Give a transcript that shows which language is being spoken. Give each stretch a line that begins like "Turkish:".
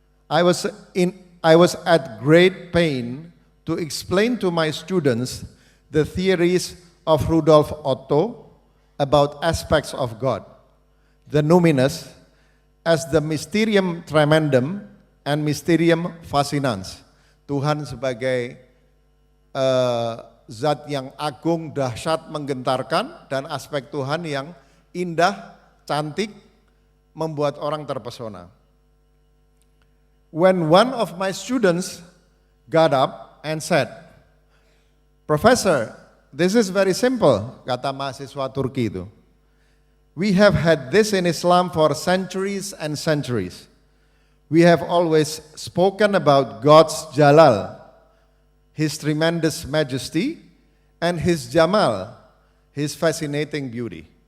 English: I was at great pain to explain to my students the theories of Rudolf Otto about aspects of God, the numinous as the mysterium tremendum and mysterium fascinans.
Indonesian: Tuhan sebagai zat yang agung, dahsyat, menggentarkan, dan aspek Tuhan yang indah, cantik, membuat orang terpesona.
English: When one of my students got up and said, "Professor, this is very simple,"
Indonesian: kata mahasiswa Turki itu.
English: "We have had this in Islam for centuries and centuries. We have always spoken about God's Jalal, His tremendous majesty, and His Jamal, His fascinating beauty."